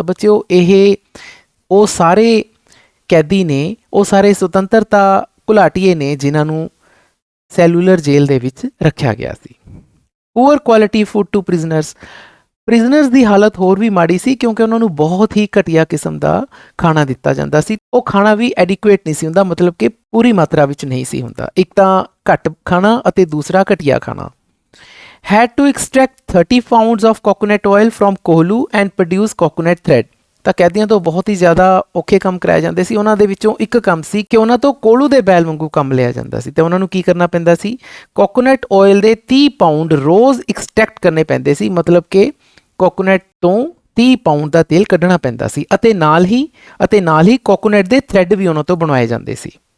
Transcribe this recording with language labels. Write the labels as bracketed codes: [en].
[pa] ਤਾਂ ਬੱਚਿਓ ਇਹ ਉਹ ਸਾਰੇ ਕੈਦੀ ਨੇ, ਉਹ ਸਾਰੇ ਸੁਤੰਤਰਤਾ ਘੁਲਾਟੀਏ ਨੇ ਜਿਨ੍ਹਾਂ ਨੂੰ ਸੈਲੂਲਰ ਜੇਲ੍ਹ ਦੇ ਵਿੱਚ ਰੱਖਿਆ ਗਿਆ ਸੀ। [en] Poor quality food to prisoners. [pa] Prisoners ਦੀ ਹਾਲਤ ਹੋਰ ਵੀ ਮਾੜੀ ਸੀ ਕਿਉਂਕਿ ਉਹਨਾਂ ਨੂੰ ਬਹੁਤ ਹੀ ਘਟੀਆ ਕਿਸਮ ਦਾ ਖਾਣਾ ਦਿੱਤਾ ਜਾਂਦਾ ਸੀ। ਉਹ ਖਾਣਾ ਵੀ ਐਡਿਕੁਏਟ ਨਹੀਂ ਸੀ ਹੁੰਦਾ, ਮਤਲਬ ਕਿ ਪੂਰੀ ਮਾਤਰਾ ਵਿੱਚ ਨਹੀਂ ਸੀ ਹੁੰਦਾ। ਇੱਕ ਤਾਂ ਘੱਟ ਖਾਣਾ ਅਤੇ ਦੂਸਰਾ ਘਟੀਆ ਖਾਣਾ। [en] had to extract 30 pounds of coconut oil from kolhu and produce coconut thread। [pa] ਤਾਂ ਕੈਦੀਆਂ ਤੋਂ ਬਹੁਤ ਹੀ ਜ਼ਿਆਦਾ ਔਖੇ ਕੰਮ ਕਰਾਏ ਜਾਂਦੇ ਸੀ। ਉਹਨਾਂ ਦੇ ਵਿੱਚੋਂ ਇੱਕ ਕੰਮ ਸੀ ਕਿ ਉਹਨਾਂ ਤੋਂ ਕੋਹਲੂ ਦੇ ਬੈਲ ਵਾਂਗੂ ਕੰਮ ਲਿਆ ਜਾਂਦਾ ਸੀ ਤੇ ਉਹਨਾਂ ਨੂੰ ਕੀ ਕਰਨਾ ਪੈਂਦਾ ਸੀ, ਕੋਕੋਨਟ ਆਇਲ ਦੇ 30 ਪਾਊਂਡ ਰੋਜ਼ ਐਕਸਟ੍ਰੈਕਟ ਕਰਨੇ ਪੈਂਦੇ ਸੀ, ਮਤਲਬ ਕਿ ਕੋਕੋਨਟ ਤੋਂ 30 ਪਾਉਂਡ ਦਾ ਤੇਲ ਕੱਢਣਾ ਪੈਂਦਾ ਸੀ ਅਤੇ ਨਾਲ ਹੀ ਕੋਕੋਨਟ ਦੇ ਥ੍ਰੈਡ ਵੀ ਉਹਨਾਂ ਤੋਂ ਬਣਵਾਏ ਜਾਂਦੇ ਸੀ।